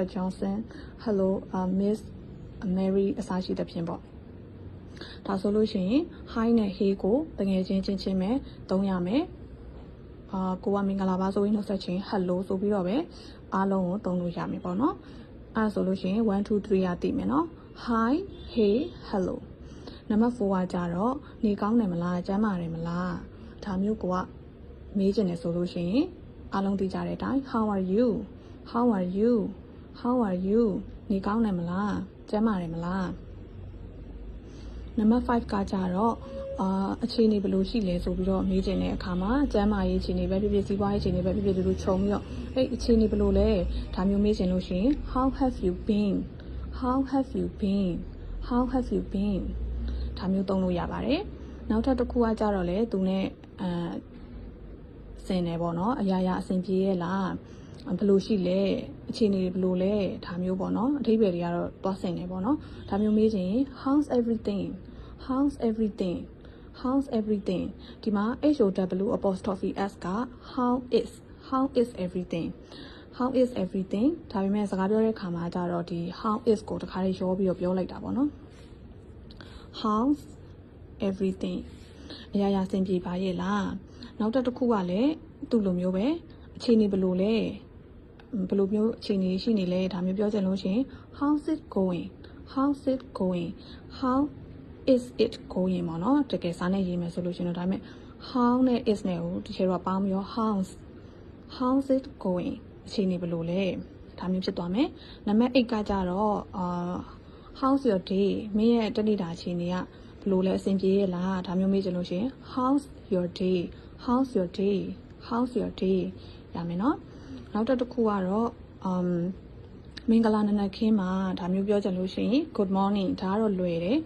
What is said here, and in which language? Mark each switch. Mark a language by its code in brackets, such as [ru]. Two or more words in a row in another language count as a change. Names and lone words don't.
[my] Johnson [en] hello Miss Mary [my] အစရှိတဲ့ဖြင့်ပေါ့ဒါဆိုလို့ရှိရင် hi နဲ့ hey ကိုတကယ်ချင်းပဲသုံးရမယ်ကိုကမင်္ဂလာပါဆိုပြီးနှုတ်ဆက်ချင်း hello ဆိုပြီးတော့ပဲအားလုံးကိုသုံးလို့ရမယ်ပေါ့နော်အဲဆိုလို့ရှိရင်1 2 3ရသိမယ်နော် [en] hi hey hello [my] နံပါတ်4ကကြတော့နေကောင်းတယ်မလားကျန်းမာတယ်မလားဒါမျိုးကိုကမေးချင်တယ်ဆိုလို့ရှိရင်အားလုံးသိကြတဲ့အတိုင်း [en] how are [my] you နေကောင်းတယ်မလားကျန်းမာတယ်မလားနံပါတ်5ကကြတော့အခြေအနေဘယ်လိုရှိလဲဆိုပြီးတော့မေးချင်တဲ့အခါမှာကျန်းမာရေးအခြေအနေပဲဖြစ်ဖြစ်စီးပွားရေးအခြေအနေပဲဖြစ်ဖြစ်ဒီလိုခြုံပြီးတော့အခြေအနေဘယ်လိုလဲဒါမျိုးမေးချင်လို့ရှိရင် [en] how have you been [my] ဒါမျိုးသုံးလို့ရပါတယ်နောက်ထပ်တစ်ခုကကြတော့လေသူနဲ့စင်တယ်ပေါ့နော်အရာအဆင်ပြေရဲ့လားဘယ်လိုရှိလဲအခြေအနေဘယ်လိုလဲဒါမျိုးပေါ့နော်အဓိပ္ပာယ်တွေကတော့တွားစင်တယ်ပေါ့နော်ဒါမျိုးမေးချင်ရင် [en] how's everything [my] ဒီမှာ [en] HOW apostrophe S [my] က [en] how is everything [my] ဒါပေမဲ့စကားပြောတဲ့အခါမှာကြတော့ဒီ [en] how is [my] ကိုတခါလေးရောပြီးတော့ပြောလိုက်တာပေါ့နော် [en] how's everything [my] အရာအဆင်ပြေပါရဲ့လားနောက်တစ်ခုကလည်းသူ့လိုမျိုးပဲအခြေအနေဘယ်လိုလဲဘယ်လိုမျိုးအခြေအနေရှိနေလဲဒါမျိုးပြောချင်လို့ရှိရင် [en] how's it going how is it going [my] ပေါ့နော်တကယ်စာနဲ့ရေးမယ်ဆိုလို့ရှိရင်တော့ဒါပေမဲ့ how နဲ့ is နဲ့ကိုဒီ ချေတော့ပေါင်းပြီးတော့ [en] how's it going [my] အခြေအနေဘယ်လိုလဲဒါမျိုးဖြစ်သွားမယ်နံပါတ်8ကကြတော့ [en] how's your day [my] မင်းရဲ့တနေ့တာအခြေအနေကဘယ်လိုလဲအဆင်ပြေရဲ့လားဒါမျိုးမေးချင်လို့ရှိရင် [en] how's your day [my] ရမယ်နော်နောက်တစ်ခုကတော့မင်္ဂလာနံနက်ခင်းမှာဒါမျိုးပြောချင်လို့ရှိရင် [en] good morning [my] ဒါကတော့လွယ်တယ်